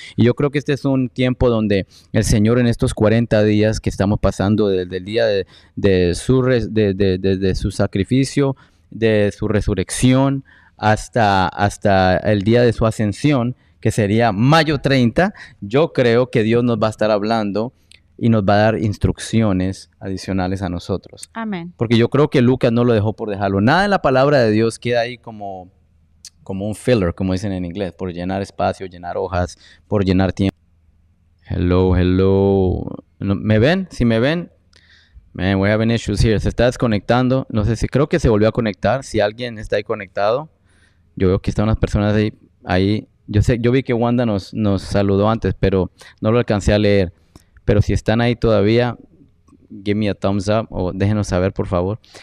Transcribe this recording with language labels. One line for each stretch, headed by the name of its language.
Spanish: Y yo creo que este es un tiempo donde el Señor en estos 40 días que estamos pasando desde el día de su sacrificio, de su resurrección, hasta el día de su ascensión, que sería mayo 30, yo creo que Dios nos va a estar hablando y nos va a dar instrucciones adicionales a nosotros. Amén. Porque yo creo que Lucas no lo dejó por dejarlo. Nada en la palabra de Dios queda ahí como como un filler, como dicen en inglés, por llenar espacio, llenar hojas, por llenar tiempo.
English: Hello, hello.
Spanish: ¿Me ven? Si me ven,
English: man, we having issues here.
Spanish: Se está desconectando. No sé si creo que se volvió a conectar. Si alguien está ahí conectado, yo veo que están unas personas ahí. Yo vi que Wanda nos saludó antes, pero no lo alcancé a leer. Pero si están ahí todavía,
English: give me a thumbs up
Spanish: o déjenos saber, por favor.